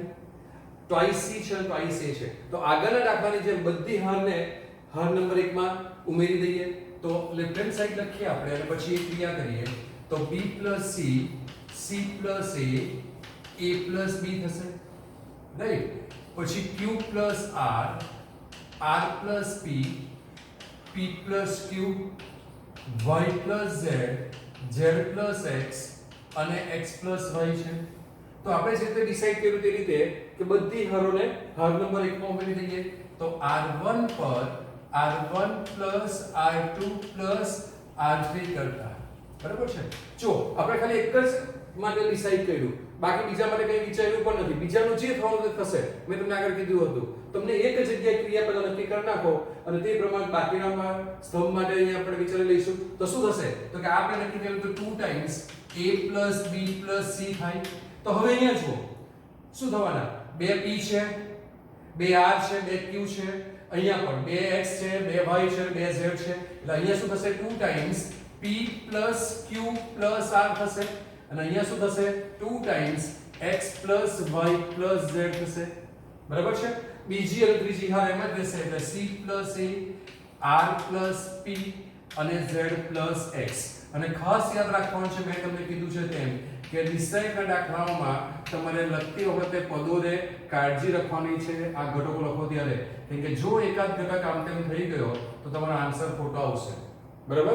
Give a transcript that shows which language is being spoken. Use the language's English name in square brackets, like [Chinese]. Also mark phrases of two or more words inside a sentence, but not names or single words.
[English] twice C [Gujarati] છે અને [English] twice A [Gujarati] છે. તો આગળના દાખલાની જેમ બધી હારને હાર નંબર 1 માં ઉમેરી દઈએ તો [English] left hand side [Gujarati] લખીએ આપણે અને પછી એક ક્રિયા કરીએ તો [English] B plus C C plus A plus B [Gujarati] થશે, રાઈટ. [English] પછી Q plus R plus P P plus Q Y plus Z plus X અને X plus Y છે. [Gujarati] તો આપણે જે રીતે ડિસાઈડ કર્યું તે રીતે કે બધી હારોને હાર નંબર 1 માં ઉમેરી દઈએ તો R1 પર [English] R1 plus R2 plus R3 [Gujarati] કરતા, બરાબર છે. જો આપણે ખાલી એક જ માટે ડિસાઈડ કર્યું, બાકી બીજા માટે કંઈ વિચાર્યું પણ નથી. બીજાનું જે થવાનું તે થશે. મેં તમને આગળ કીધું હતું તમને એક જગ્યાએ ક્રિયા પહેલા નક્કી કરી નાખો અને તે પ્રમાણે બાકીના સ્તંભ માટે અહીંયા આપણે વિચારી લઈશું તો શું થશે તો કે આપણે નક્કી કર્યું તો [English] 2 times A plus B plus C [Gujarati] થાય. તો હવે અહીંયા જુઓ શું થવાના 2 P છે, 2 R છે, 2 Q છે, અહીંયા પણ 2 X છે, 2 Y છે, 2 Z છે. એટલે અહીંયા શું થશે [English] 2 times P plus Q plus R [Gujarati] થશે અને અહીંયા શું થશે [English] 2 times X plus Y plus Z [Gujarati] થશે, બરાબર છે. બીજી અને ત્રીજી હાર એમ જ રહેશે એટલે [English] C plus A R plus P [Gujarati] અને [English] Z plus X. [Gujarati] અને ખાસ યાદ રાખવાનું છે મેં તમને કીધું છે તેમ કે નિશ્ચયકના દાખલાઓમાં તમારે લખતી વખતે પદોને કાળજી રાખવાની છે આ ઘટકો લખો ત્યારે, કેમ કે જો એકાદ ઘટક આમ તેમ થઈ ગયો તો તમારો આન્સર ખોટો આવશે, બરાબર.